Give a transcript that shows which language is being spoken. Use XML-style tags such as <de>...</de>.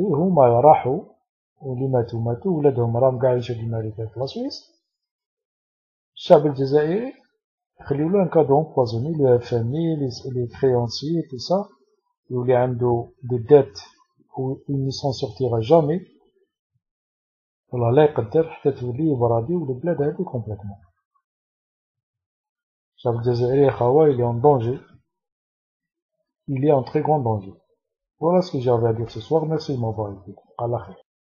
<ar>هما راحوا واللي ماتوا ولادهم راهم قاعد يشدوا الماريكا في لاسويس. الشعب الجزائري خليو له</ar> <fr>un cadeau empoisonné, le FMI, les créanciers, tout ça,</fr> <ar>يولي عنده</ar> <fr>des dettes où il ne s'en sortira jamais.</fr> <ar>والله لا يقدر حتى تولي برادي والبلاد هذه complètement. الشعب الجزائري خاوة</ar> <fr>il est en danger. Il est en très grand danger. Voilà ce que j'avais à dire ce soir. Merci de m'avoir écouté. Allah khair.</fr>